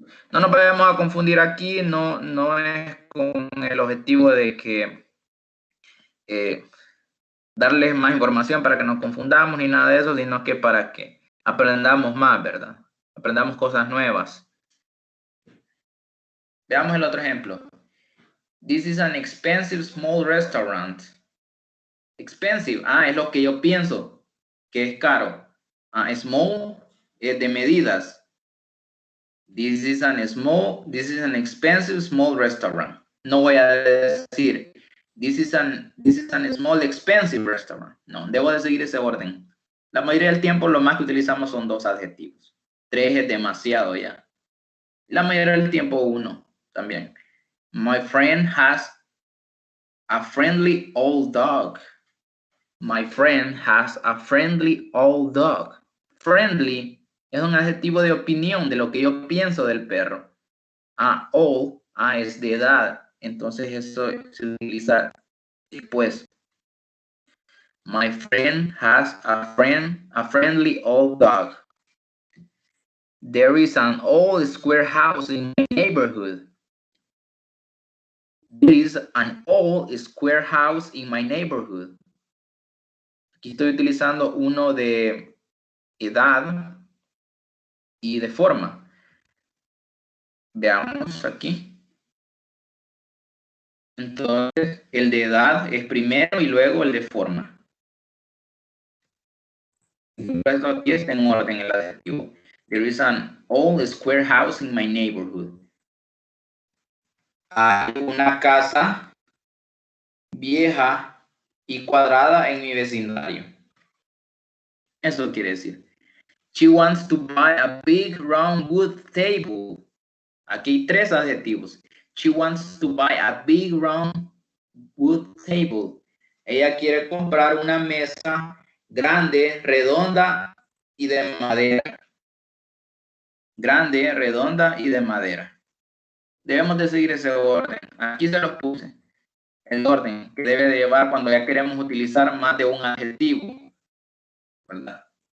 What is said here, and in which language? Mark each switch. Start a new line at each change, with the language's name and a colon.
Spanish: no nos vayamos a confundir aquí, no es con el objetivo de que darles más información para que nos confundamos ni nada de eso, sino que para que aprendamos más, ¿verdad? Aprendamos cosas nuevas. Veamos el otro ejemplo.
English: This is an expensive small restaurant.
Spanish: Expensive, es lo que yo pienso que es caro.
English: Small
Spanish: es de medidas.
English: This is an expensive small restaurant.
Spanish: No voy a decir
English: this is an small expensive restaurant.
Spanish: No, debo de seguir ese orden. La mayoría del tiempo lo más que utilizamos son 2 adjetivos. 3 es demasiado ya. La mayoría del tiempo 1 también.
English: My friend has a friendly old dog. My friend has a friendly old dog.
Spanish: Friendly es un adjetivo de opinión de lo que yo pienso del perro. Old, es de edad. Entonces eso se utiliza después.
English: My friend has a friendly old dog. There is an old square house in my neighborhood. There is an old square house in my neighborhood.
Spanish: Aquí estoy utilizando uno de edad y de forma. Veamos aquí. Entonces, el de edad es primero y luego el de forma. Esto aquí está en orden el adjetivo.
English: There is an old square house in my neighborhood.
Spanish: Hay una casa vieja y cuadrada en mi vecindario. Eso quiere decir.
English: She wants to buy a big round wood table.
Spanish: Aquí hay 3 adjetivos.
English: She wants to buy a big round wood table.
Spanish: Ella quiere comprar una mesa grande, redonda y de madera. Grande, redonda y de madera. Debemos de seguir ese orden. Aquí se los puse. El orden que debe de llevar cuando ya queremos utilizar más de un adjetivo. ¿Verdad?